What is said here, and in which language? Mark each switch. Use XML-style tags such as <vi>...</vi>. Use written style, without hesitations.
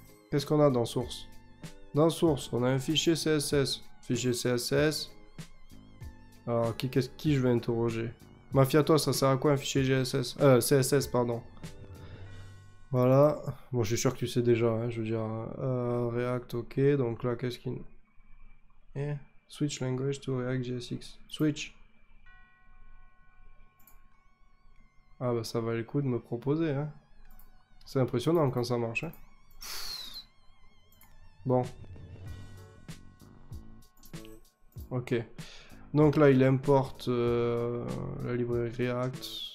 <fr>Qu'est-ce qu'on a dans Source? Dans Source, on a un fichier CSS. Fichier CSS. Alors, qui je vais interroger? Mafiatos, ça sert à quoi un fichier CSS, pardon. Voilà, bon je suis sûr que tu sais déjà, hein, je veux dire, React, ok, donc là qu'est-ce qu'il...</fr> <en>Switch language to React JSX, switch.</en> <fr>Ah bah ça valait le coup de me proposer, hein. C'est impressionnant quand ça marche, hein. Bon. Ok, donc là il importe la librairie React.</fr>